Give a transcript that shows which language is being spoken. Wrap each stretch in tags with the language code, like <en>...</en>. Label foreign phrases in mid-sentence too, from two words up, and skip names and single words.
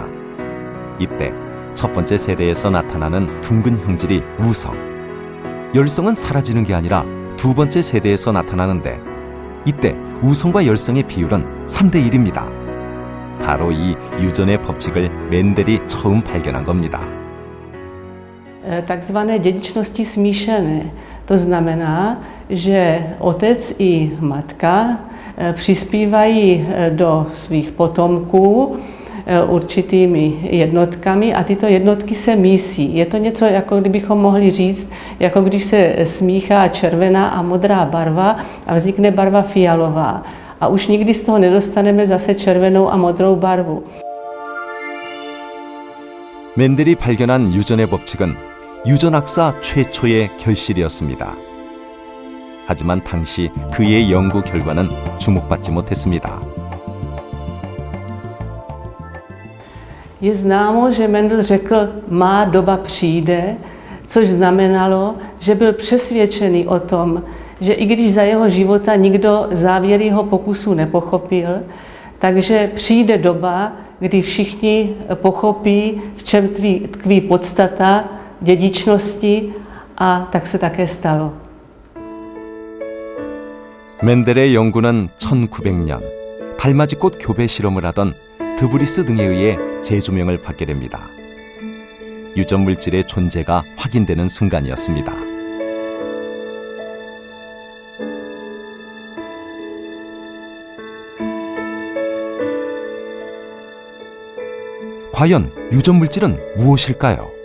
<ko>이때 첫 번째 세대에서 나타나는 둥근 형질이 우성, 열성은 사라지는 게 아니라 두 번째 세대에서 나타나는데 이때 우성과 열성의 비율은 3대 1입니다. 바로 이 유전의 법칙을 맨델이 처음 발견한 겁니다.</ko> <cs>Takzvané dědičnosti smíšené. To znamená, že otec i matka přispívají do svých potomků určitými jednotkami a tyto jednotky se mísí. Je to něco, jako kdybychom mohli říct, jako když se smíchá červená a modrá barva a vznikne barva fialová. A už nikdy z toho nedostaneme zase červenou a modrou barvu.</cs> <ko>맨델이 발견한 유전의 법칙은 유전학사 최초의 결실이었습니다. 하지만 당시 그의 연구 결과는 주목받지 못했습니다.</ko> <cs>Je známo, že Mendel řekl, má doba přijde, což znamenalo, že byl přesvědčený o tom, že i když za jeho života nikdo závěr jeho pokusu nepochopil, takže přijde doba, kdy všichni pochopí, v čem tkví podstata dědičnosti, a tak se také stalo.</cs> <ko>맨델의 연구는 1900년 달맞이꽃 교배 실험을 하던 드브리스 등에 의해 재조명을 받게 됩니다. 유전 물질의 존재가 확인되는 순간이었습니다. 과연 유전 물질은 무엇일까요?</ko>